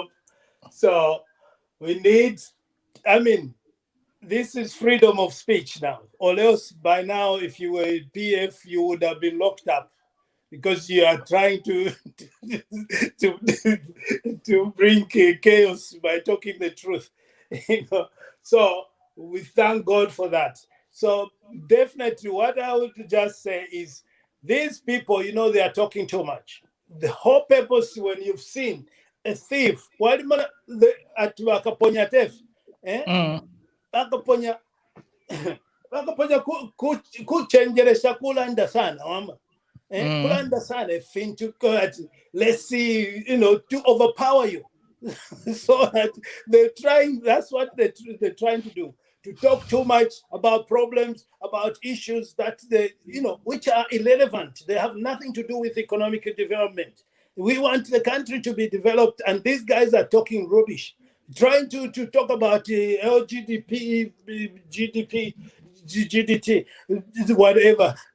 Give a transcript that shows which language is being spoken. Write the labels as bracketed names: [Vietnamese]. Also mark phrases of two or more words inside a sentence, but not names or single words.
[English] So we need, this is freedom of speech now, or else by now, if you were PF, you would have been locked up because you are trying to bring chaos by talking the truth. So we thank God for that. So definitely what I would just say is these people, they are talking too much. The whole purpose, when you've seen a thief, [Bemba] akaponya theft, akaponya kuchenjeresha kulanda sana mama. Kulanda sana [English] let's see, to overpower you. So that they're trying, that's what they're trying to do, to talk too much about problems, about issues that which are irrelevant. They have nothing to do with economic development. We want the country to be developed, and these guys are talking rubbish, trying to talk about LGDP, GDP, GDT, whatever.